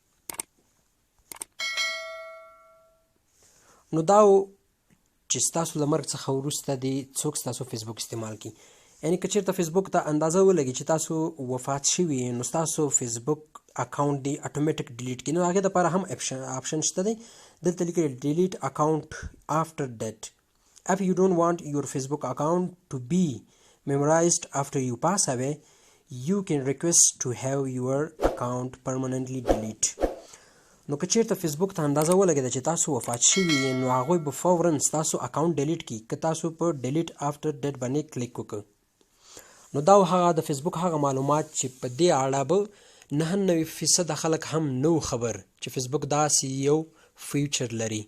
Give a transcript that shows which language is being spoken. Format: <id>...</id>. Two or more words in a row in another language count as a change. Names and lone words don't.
<ps>نو دا چې ستاسو له مرګ څخه وروسته دې څوک ستاسو فیسبوک استعمال کړي. یعنی که چېرته فیسبوک ته اندازه ولګي چې تاسو وفات شوي نو ستاسو فیسبوک اکاونټ دی</ps> <en>automatic delete</en> <ps>کړي. نو هغې دپاره هم آپشن شته دی، دلته لیکلی</ps> <en>delete account after death. if you don't want your Facebook account to be memorized after you pass away you can request to have your account permanently delete.</en> <ps>نو که چیرته فیسبوک ته اندازه ولګېده چې تاسو وفات شوي نو هغوی به فورا ستاسو</ps> <en>account delete</en> <ps>کړي که تاسو په</ps> <en>delete after death</en> <ps>باندې کلیک وکړئ. نو دا هغه د فیسبوک هغه معلومات چې په دې اړه به 99% خلک هم نو خبر چې فیسبوک داسې یو فیچر لري.</ps>